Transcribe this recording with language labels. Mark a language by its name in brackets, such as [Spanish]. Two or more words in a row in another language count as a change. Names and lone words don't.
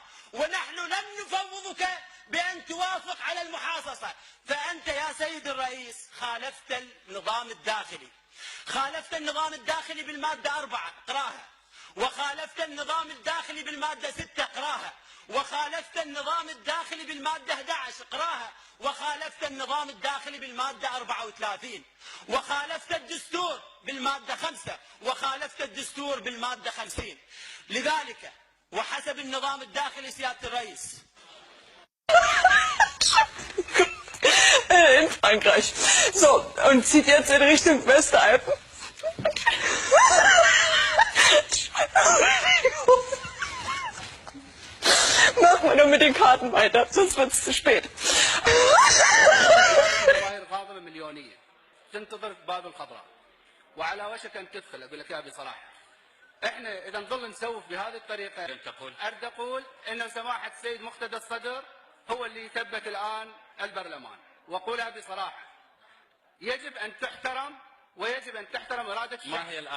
[Arabic] ونحن لم نفوضك بأن توافق على المحاصصة، فأنت يا سيد الرئيس خالفت النظام الداخلي بالمادة 4 اقراها، وخالفت النظام الداخلي بالمادة 6 اقراها، وخالفت النظام الداخلي بالمادة 11 اقراها، وخالفت النظام الداخلي بالمادة 34، وخالفت الدستور بالمادة 5، وخالفت الدستور بالمادة 50. لذلك وحسب النظام الداخلي سيادة الرئيس [German] in Frankreich. So, und zieht jetzt in Richtung Westalpen. Mach mal nur mit den Karten weiter, sonst wird es zu spät. [Arabic] فاضله مليونيه تنتظر باب الخضراء وعلى وشك ان تدخل. اقول لك يا بصراحه احنا اذا نظل نسوف بهذه الطريقه اريد اقول ان سماحه السيد مقتدى الصدر هو اللي يثبت الان البرلمان، واقولها بصراحه يجب ان تحترم ويجب ان تحترم اراده الشعب.